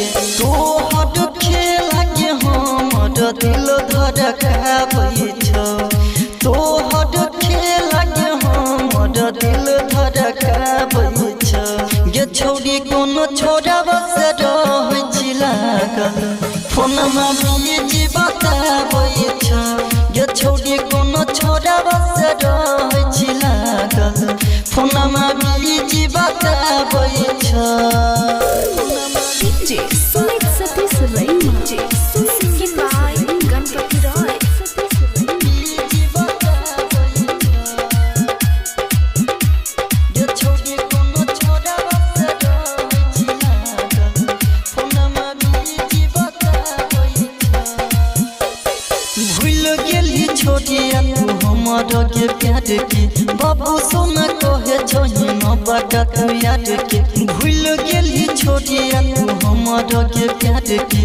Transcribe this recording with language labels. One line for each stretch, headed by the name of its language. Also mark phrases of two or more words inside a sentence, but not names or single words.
Maithili: तो हट खेला के हमर दिल धड़काबै छ तो हट खेला के हमर दिल धड़काबै छ ये छोरी कोनो छोरा बस रहै छी लागल फोनमा बीजी बताबै छ ये छोरी कोनो छोरा बस रहै छी लागल फोनमा बीजी बताबै छ डीजे सुमित सतीश रैना।
English: Singing by गणपति रॉय।
Maithili: बीजी बताबै ये छोरी कोनो छोरा बस रहै छी लागल फोनमा बीजी बताबै छ भूल गेली छोरी तू हमर के प्यार के बाबू सोना कहे छोई बड़ा तू याद के भूल गेली छोड़िया तू हमारा के प्यार के